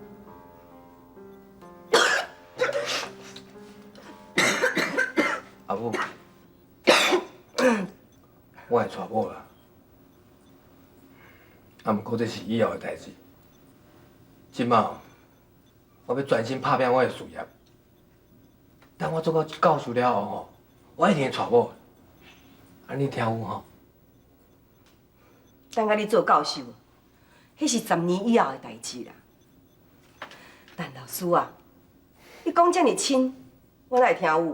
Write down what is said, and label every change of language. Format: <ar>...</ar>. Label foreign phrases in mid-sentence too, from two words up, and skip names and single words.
<nan>阿母，我会娶某啦，啊，不过这是以后的代志。即马我要专心拍拼我的事业。等我做到教授了后吼，我一定会娶某。安尼听有吼？等下你做教授，迄是10年以后的代志啦。但老师啊，你讲这么亲，我哪会听有？</nan>